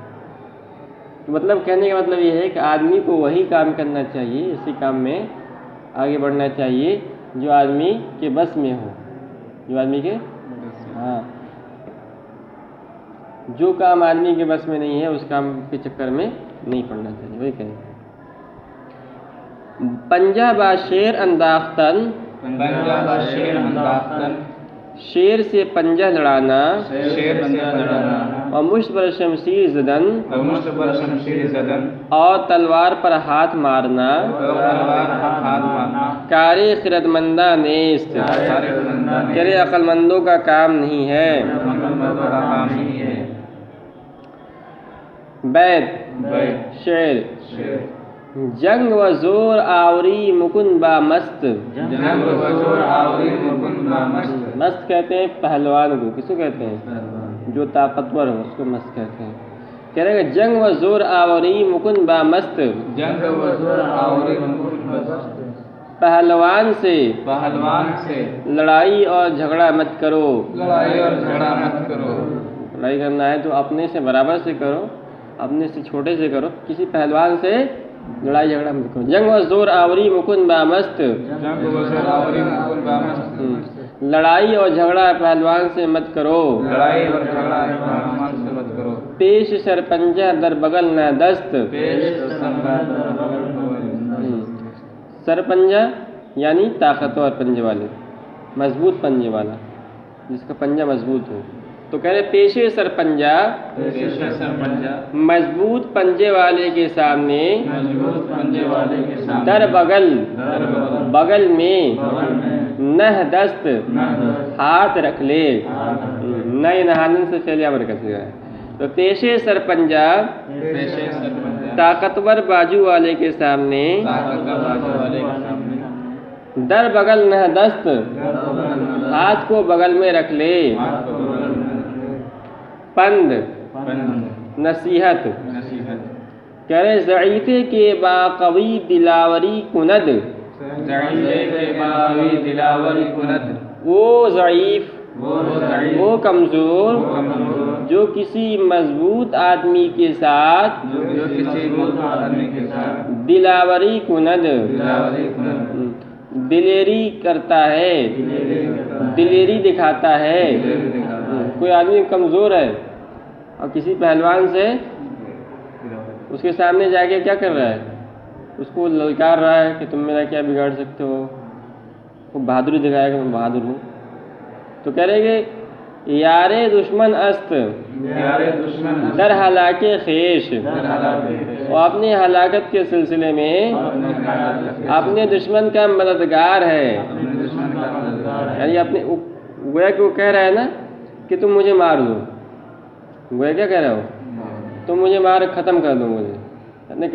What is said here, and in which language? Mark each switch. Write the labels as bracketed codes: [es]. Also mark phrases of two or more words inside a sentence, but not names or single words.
[ur] تو مطلب کہنے کا مطلب یہ ہے کہ آدمی کو وہی کام کرنا چاہیے، اسی کام میں آگے بڑھنا چاہیے جو آدمی کے بس میں ہو، جو آدمی کے جو کام آدمی کے بس میں نہیں ہے اس کام کے چکر میں نہیں پڑنا چاہیے، وہی کہیں۔ [fa] پنجہ باشیر انداختن، [ur] شیر سے پنجہ لڑانا، [fa] اور مشت بر شمشیر زدن، [ur] اور تلوار پر ہاتھ مارنا، [fa] کار خردمنداں نیست، [ur] کرے عقل مندوں کا کام نہیں ہے۔ [fa] بیت شعر، جنگ و زور آوری مکن با مست۔ [ur] مست کہتے ہیں پہلوان کو، کس کو کہتے ہیں؟ جو طاقتور ہو اس کو مست کہتے ہیں۔ کہہ رہے ہیں [fa] جنگ و زور آوری مکن با مست، [ur] پہلوان سے لڑائی اور جھگڑا مت کرو۔ لڑائی کرنا ہے تو اپنے سے برابر سے کرو، اپنے سے چھوٹے سے کرو، کسی پہلوان سے لڑائی جھگڑا مت کرو۔ [fa] جنگ و زور آوری مکن با مست، [ur] لڑائی اور جھگڑا پہلوان سے مت کرو۔ [fa] پیش سر پنجہ در بغل نہ دست، [ur] سر پنجہ یعنی طاقتور پنجے والے، مضبوط پنجے والا، جس کا پنجہ مضبوط ہو۔ تو کہہ رہے [fa] پیشے سر پنجہ، [ur] مضبوط پنجے والے کے سامنے، [fa] در بغل، [ur] بغل میں، [fa] نہ دست، [ur] ہاتھ رکھ لے، نئے نہانن سے فعل امر کا صیغہ ہے۔ تو [fa] پیشے سر پنجہ، [ur] طاقتور بازو والے کے سامنے، [fa] در بغل نہ دست، [ur] ہاتھ کو بغل میں رکھ لے، پند نصیحت، کہہ رہے [fa] ضعیفے کے با قوی دلاوری کند، [ur] وہ ضعیف، وہ کمزور جو کسی مضبوط آدمی کے ساتھ [fa] دلاوری کند، [ur] دلیری کرتا ہے، دلیری دکھاتا ہے۔ کوئی آدمی کمزور ہے اور کسی پہلوان سے اس کے سامنے جا کے کیا کر رہا ہے، اس کو للکار رہا ہے کہ تم میرا کیا بگاڑ سکتے ہو، وہ بہادری دکھائے گا میں بہادر ہوں۔ تو کہہ رہے کہ [fa] یار دشمن است در ہلاک خیش، [ur] وہ اپنی ہلاکت کے سلسلے میں اپنے دشمن کا مددگار ہے۔ یعنی اپنے گویا کہ وہ کہہ رہا ہے نا کہ تم مجھے مار دو، گویا کیا کہہ رہا ہو، تم مجھے مار ختم کر دو مجھے۔